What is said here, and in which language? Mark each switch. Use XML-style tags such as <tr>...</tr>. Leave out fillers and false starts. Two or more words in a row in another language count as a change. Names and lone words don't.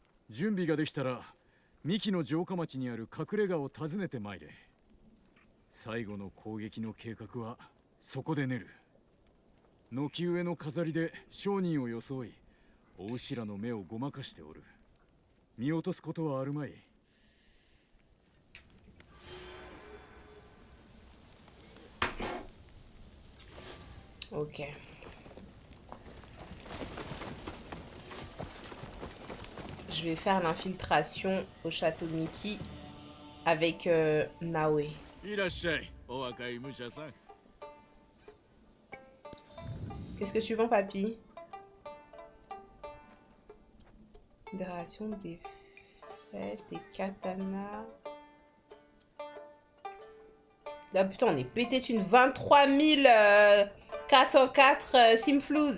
<ja>準備ができたら三木の城下町にある隠れ家を訪ねてまいれ。最後の攻撃の計画はそこで練る。軒上の飾りで商人を装い、大牛らの目をごまかしておる。見落とすことはあるまい。</ja> <fr>Ok. Je vais faire l'infiltration au château Mickey avec Naoe.</fr> <ja>いらっしゃい、お若い武者さん。</ja> <fr>Qu'est-ce que tu vends, papy? Des rations, des flèches, des katanas. Ah putain, on est pété d'une 23 404 simflouz.</fr>